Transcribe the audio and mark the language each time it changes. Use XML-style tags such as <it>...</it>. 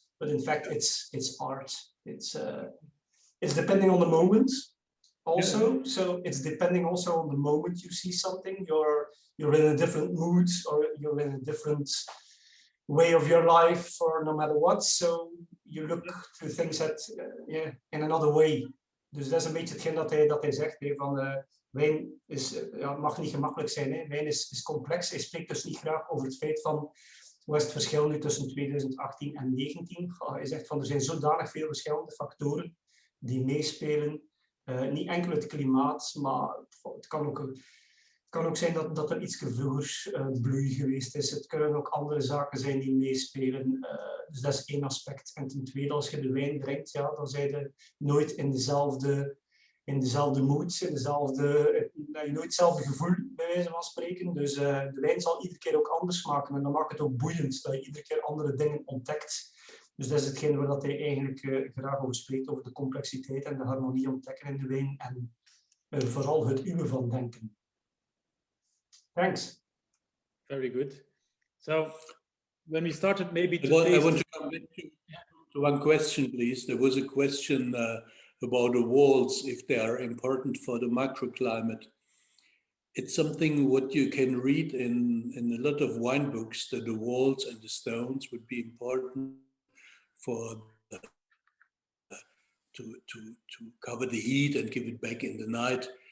<en>But in fact, it's art. It's depending on the moment also. Yeah. So it's depending also on the moment you see something. You're in a different mood or you're in a different way of your life or no matter what. So you look to things that in another way.</en> <nl>Dus dat is een beetje hetgeen dat hij zegt. Van, wijn mag niet gemakkelijk zijn. Hè. Wijn is complex. Hij spreekt dus niet graag over het feit van wat is het verschil nu tussen 2018 en 2019. Hij zegt van er zijn zodanig veel verschillende factoren die meespelen. Niet enkel het klimaat, maar het kan ook zijn dat er iets vroeger bloei geweest is. Het kunnen ook andere zaken zijn die meespelen. Dus dat is één aspect. En ten tweede, als je de wijn drinkt, ja, dan zijn je nooit in dezelfde mood, nooit hetzelfde gevoel, bij wijze van spreken. Dus de wijn zal iedere keer ook anders smaken. En dan maakt het ook boeiend, dat je iedere keer andere dingen ontdekt. Dus dat is hetgeen waar dat hij eigenlijk graag over spreekt, over de complexiteit en de harmonie ontdekken in de wijn. En vooral het uwe van denken.</nl> <en>Thanks. Very good. So, when we started, maybe I want to come back to one question, please. There was a question about the walls, if they are important for the microclimate. It's something what you can read in a lot of wine books, that the walls and the stones would be important for to cover the heat and give it back in the night.</en>